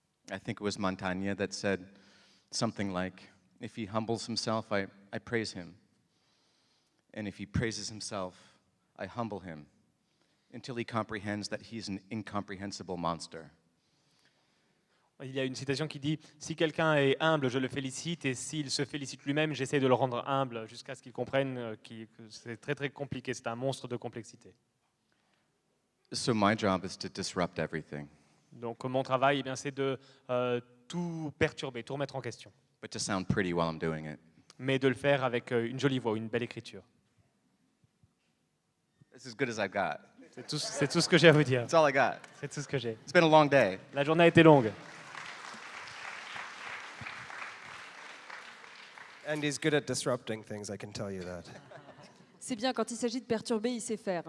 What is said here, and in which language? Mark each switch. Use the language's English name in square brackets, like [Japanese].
[English] I think it was Montaigne that said something like, if he humbles himself, I praise him. And if he praises himself, I humble him until he comprehends that he's an incomprehensible monster. [French] Il y a une citation qui dit « Si quelqu'un est humble, je le félicite, et s'il se félicite lui-même, j'essaie de le rendre humble jusqu'à ce qu'il comprenne que c'est très très compliqué, c'est un monstre de complexité. » [English] So my job is to disrupt everything, [French] Donc mon travail, eh bien, c'est de tout perturber, tout remettre en question, [English] but to sound pretty while I'm doing it. [French] mais de le faire avec une jolie voix, une belle écriture. [English] It's as good as I've got. [French] C'est tout ce que j'ai à vous dire. [English] That's all I got. [French] C'est tout ce que j'ai. [English] It's been a long day. [French] La journée a été longue. [English] And he's good at disrupting things, I can tell you that. [French] C'est bien, quand il s'agit de perturber, il sait faire.